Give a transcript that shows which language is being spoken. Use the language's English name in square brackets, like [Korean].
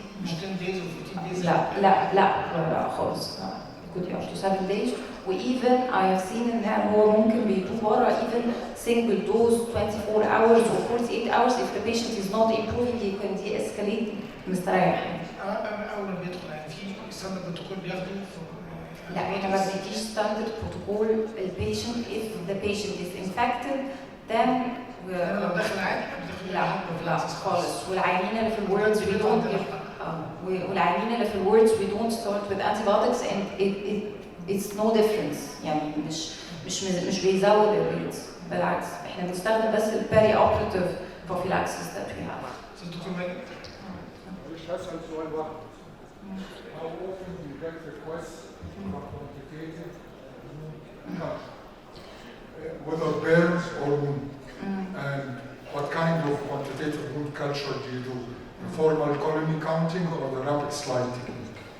[English] مش 10 days or 14 days. [Arabic] لا خالص. [English] It could be up to 7 days. [Arabic] وإيفن [English] I have seen [Arabic] إن هو ممكن بيدوه بره [English] even single dose 24 hours or 48 hours if the patient is not improving he can de-escalate [Arabic] مستريح. أول ما بيدخل يعني في ستاندرد بروتوكول بياخده؟ لا احنا ما بنديش ستاندرد بروتوكول البيشنت [English] if the patient is infected then [Arabic] لو داخل عادي لا خالص. والعيانين اللي في الوردز [English] we don't والعيانين اللي في الوردز we don't start with antibiotics and it's no difference. [Arabic] يعني مش بيزود الريتس، بالعكس احنا بنستخدم بس البيري اوبريتيف [English] prophylaxis that we have. [Arabic] دكتور ماجد معلش هسأل سؤال واحد. [English] How often do you get requests for quantitative culture? Whether burns or wound, and what kind of quantitative wound culture do you do? The formal colony counting or the rapid slide technique?